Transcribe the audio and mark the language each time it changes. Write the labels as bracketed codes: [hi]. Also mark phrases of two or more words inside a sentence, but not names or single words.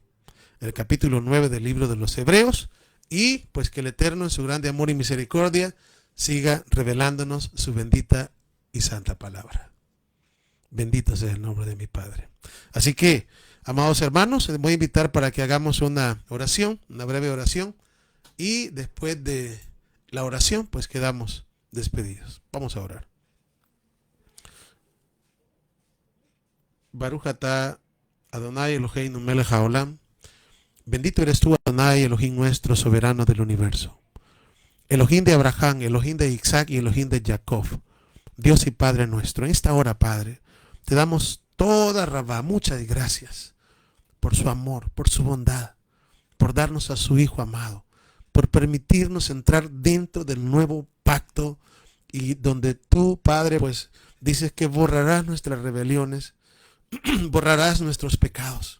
[es] El capítulo 9 del libro de los Hebreos, y pues que el Eterno en su grande amor y misericordia siga revelándonos su bendita y santa palabra. Bendito sea el nombre de mi Padre. Así que, amados hermanos, les voy a invitar para que hagamos una oración, una breve oración, y después de la oración pues quedamos despedidos. Vamos a orar. [he] ברוך אתה אדוני אלהינו מלך העולם. [es] Bendito eres tú, Adonai, Elohim nuestro, soberano del universo. Elohim de Abraham, Elohim de Isaac y Elohim de Jacob. Dios y Padre nuestro. En esta hora, Padre, te damos toda rabá, muchas gracias por su amor, por su bondad, por darnos a su Hijo amado, por permitirnos entrar dentro del nuevo pacto, y donde tú, Padre, pues dices que borrarás nuestras rebeliones, borrarás nuestros pecados.